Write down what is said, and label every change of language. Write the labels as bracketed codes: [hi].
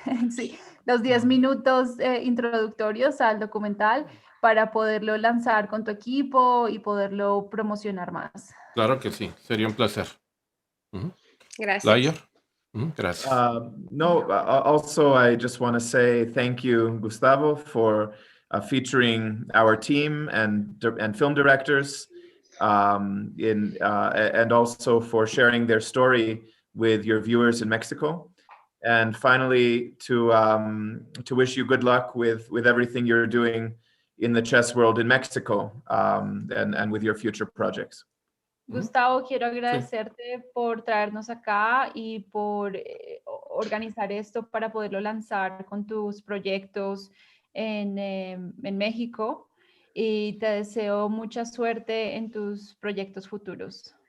[es] sí, los 10 minutos introductorios al documental para poderlo lanzar con tu equipo y poderlo promocionar más. Claro que sí, sería un placer. Gracias. Layer. Gracias. [en] Also, I just want to say thank you, Gustavo, for featuring our team and film directors, and also for sharing their story with your viewers in Mexico. And finally, to wish you good luck with everything you're doing in the chess world in Mexico, and with your future projects. [es] Gustavo, quiero agradecerte por traernos acá y por organizar esto para poderlo lanzar con tus proyectos en México, y te deseo mucha suerte en tus proyectos futuros.